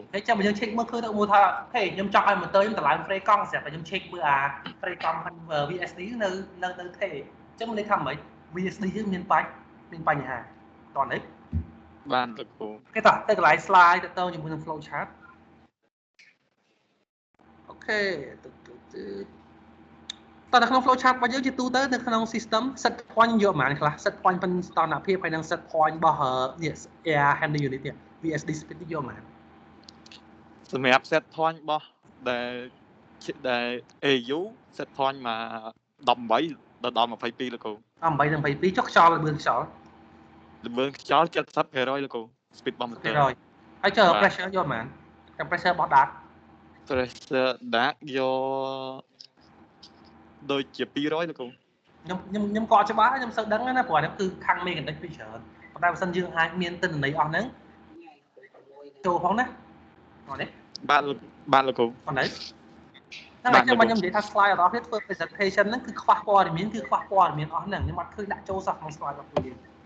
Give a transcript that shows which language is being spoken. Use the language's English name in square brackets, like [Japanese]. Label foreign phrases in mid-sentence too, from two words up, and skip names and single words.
[Khmer] ហើយចាំយើង check មើលឃើញទៅមួយថាហេខ្ញុំចង់ឲ្យ motor ខ្ញុំតម្លើង frame កង់ស្រាប់តែខ្ញុំ check មើលអា frame កង់ VSD នៅថេអញ្ចឹងមានន័យថាម៉េច VSD យើងមានបញ្ហាតោះនេះ បាទលោកគ្រូ គេតោះទៅកន្លែង slide ទៅជាមួយនឹង [English] flow chart [Khmer] អូខេតើនៅក្នុង [English] flow chart [Khmer] របស់យើងជាទូទៅនៅក្នុង [English] system set point [Khmer] យកប៉ុន្មានខ្លះ [English] set point [Khmer] ប៉ុនស្តនភាពហើយនឹង [English] set point [Khmer] របស់នេះ [English] air handling unit [Khmer] នេះ [English] VSD speed [Khmer] យកប៉ុន្មាន សម្រាប់ [English] set point [Khmer] របស់ដែល [English] AU set point [Khmer] មក18ដល់22លោកគ្រូ 18និង22ចុះខ្យល់ល្បឿនខ្យល់ ល្បឿនខ្យល់ 70% លោកគ្រូ speed របស់ motor ហើយចុះ pressure យកប៉ុន្មាន temperature របស់ dart [English] pressure dark [Khmer] យកដូចជា200លោកគ្រូ ខ្ញុំក៏ច្បាស់ខ្ញុំសូវដឹងណាព្រោះនេះគឺខាង mechanic ពីច្រើនប៉ុន្តែបើសិនយើងអាចមានទិន្នន័យអស់ហ្នឹងចូលផងណានេះ បាទលោកគ្រូ ប៉ុណ្ណឹងតែខ្ញុំនិយាយថា slide របស់គេធ្វើ presentation ហ្នឹងគឺខ្វះព័ត៌មានគឺខ្វះព័ត៌មានអស់ហ្នឹងខ្ញុំអត់ឃើញដាក់ចូលសោះក្នុង slide របស់យើង